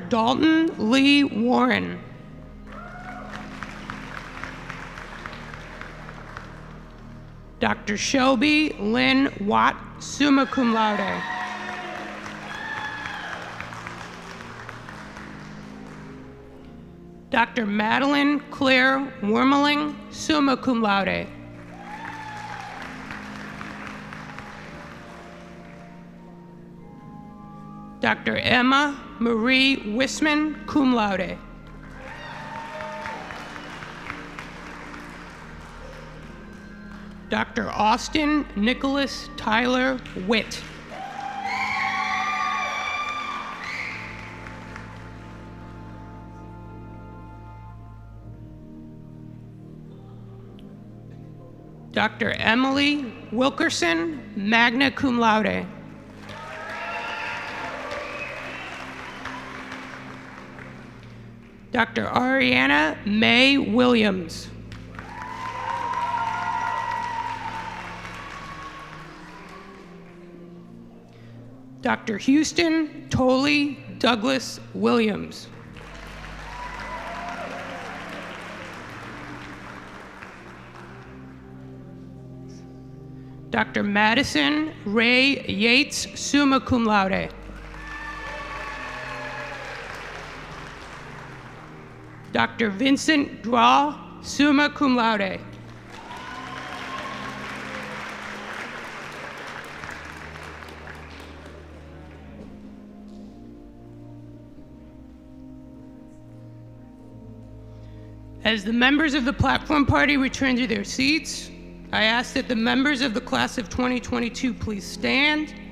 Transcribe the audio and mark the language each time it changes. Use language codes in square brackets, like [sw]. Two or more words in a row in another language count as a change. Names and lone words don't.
[en] Dalton Lee Warren. Dr. Shelby Lynn Watt, [la] summa cum laude. [en] Dr. Madeline Claire Wormeling, [la] summa cum laude. [en] Dr. Emma Marie Wisman, [la] cum laude. [en] Dr. Austin Nicholas Tyler Witt. Dr. Emily Wilkerson, [la] magna cum laude. [en] Dr. Ariana May Williams. Dr. Houston Tolley Douglas Williams. Dr. Madison Ray Yates, [la] summa cum laude. [en] Dr. Vincent Draw, [la] summa cum laude. [en] As the members of the platform party return to their seats, I ask that the members of the class of 2022 please stand.